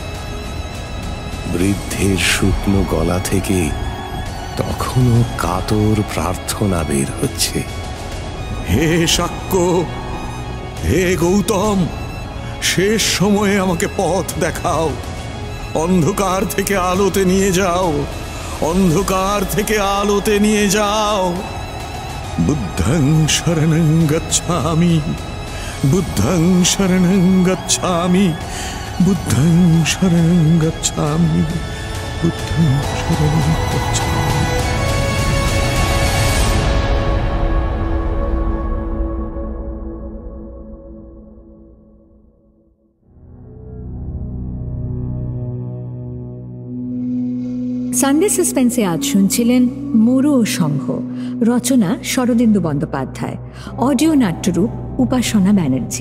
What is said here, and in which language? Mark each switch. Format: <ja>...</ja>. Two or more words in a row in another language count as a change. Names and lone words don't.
<bn>বৃদ্ধের শুকনো গলা থেকে তখনও কাতর প্রার্থনা বের হচ্ছে। হে শাক্য, হে গৌতম, শেষ সময়ে আমাকে পথ দেখাও। অন্ধকার থেকে আলোতে নিয়ে যাও, অন্ধকার থেকে আলোতে নিয়ে যাও।</bn> <pi>বুদ্ধং শরণং গচ্ছামি, বুদ্ধং শরণং গচ্ছামি, বুদ্ধং শরণং গচ্ছামি, বুদ্ধং শরণং গচ্ছামি।</pi> <bn>সানডে সাসপেন্সে আজ শুনছিলেন মরু ও সংঘ, রচনা শরদিন্দু বন্দ্যোপাধ্যায়, অডিও নাট্যরূপ উপাসনা ব্যানার্জি,</bn>